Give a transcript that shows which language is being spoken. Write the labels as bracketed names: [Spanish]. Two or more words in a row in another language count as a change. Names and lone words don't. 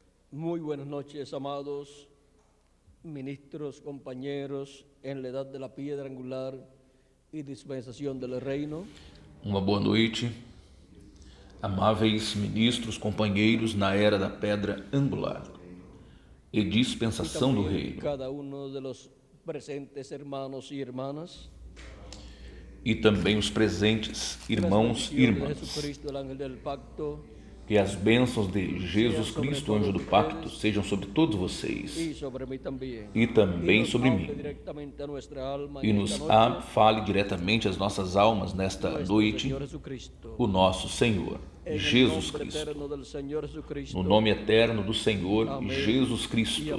[Spanish] Muy buenas noches, amados ministros, compañeros en la edad de la piedra angular y dispensación del reino. [Portuguese] Uma boa noite, amáveis ministros, companheiros na era da pedra angular e dispensação do reino, [Spanish] cada uno de los presentes hermanos y hermanas, [Portuguese] e também os presentes irmãos e irmãs. [Spanish] Jesucristo, el ángel del pacto, [Portuguese] que as bênçãos de Jesus Cristo, anjo do pacto, sejam sobre todos vocês e também sobre mim. E nos fale diretamente às nossas almas nesta noite, o nosso Senhor Jesus Cristo. No nome eterno do Senhor Jesus Cristo.